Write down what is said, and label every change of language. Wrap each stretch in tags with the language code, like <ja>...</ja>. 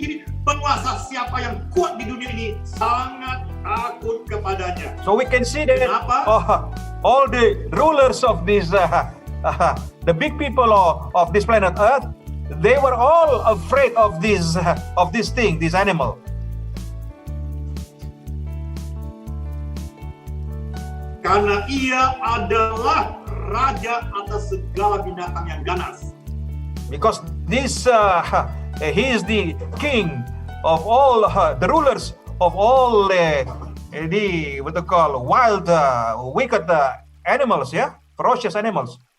<id>Jadi penguasa siapa yang kuat di dunia ini sangat takut kepadanya.</id> <en>So we can see that</en> <id>Kenapa?</id> <en>all the rulers of this, the big people of this planet Earth, they were all afraid of this thing, this animal.</en> <id>Karena ia adalah raja atas segala binatang yang ganas.</id> <en>Because this, he is the king of all, the rulers of all the what they call wild, wicked animals, yeah, ferocious animals.</en>